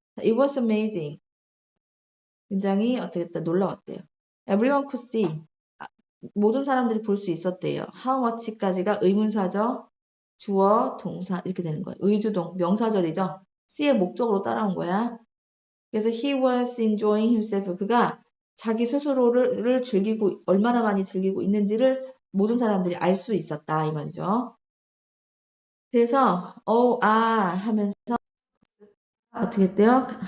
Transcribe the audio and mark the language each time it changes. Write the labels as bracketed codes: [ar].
[en] It was amazing. [ko] 굉장히 어떻게 했다 놀라웠대요. [en] Everyone could see. [ko] 모든 사람들이 볼 수 있었대요. How much까지가 의문사죠. 주어, 동사 이렇게 되는 거예요. 의주동, 명사절이죠. C의 목적으로 따라온 거야. [en] 그래서 he was enjoying himself. [ko] 그가 자기 스스로를 즐기고 얼마나 많이 즐기고 있는지를 모든 사람들이 알 수 있었다 이 말이죠. 그래서 하면서 어떻게 했대요?